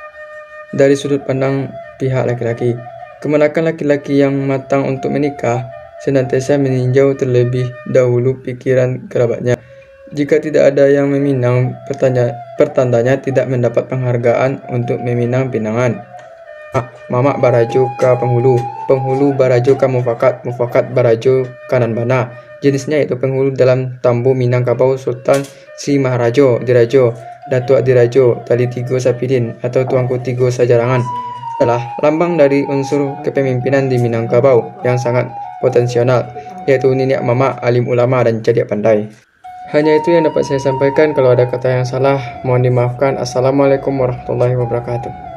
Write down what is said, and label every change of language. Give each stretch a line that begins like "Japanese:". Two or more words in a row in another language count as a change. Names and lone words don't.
Indonesian: Dari sudut pandang pihak laki-laki, kemanakan laki-laki yang matang untuk menikah senantiasa meninjau terlebih dahulu pikiran kerabatnya. Jika tidak ada yang meminang, pertandanya tidak mendapat penghargaan untuk meminang pinangan.
Minangkabau: Mamak barajo ka penghulu, penghulu barajo ka mufakat, mufakat barajo kanan bana.
Indonesian: Jenisnya yaitu penghulu dalam Tambu Minangkabau Sultan Si Maharajo Dirajo, Datuk Dirajo, Tali Tigo Sapidin atau Tuanku Tigo Sajarangan adalah lambang dari unsur kepemimpinan di Minangkabau yang sangat potensial, yaitu
Minangkabau: niniak mama,
Indonesian: alim ulama, dan cerdik pandai. Hanya itu yang dapat saya sampaikan. Kalau ada kata yang salah, mohon dimaafkan.
Arabic: Assalamualaikum warahmatullahi wabarakatuh.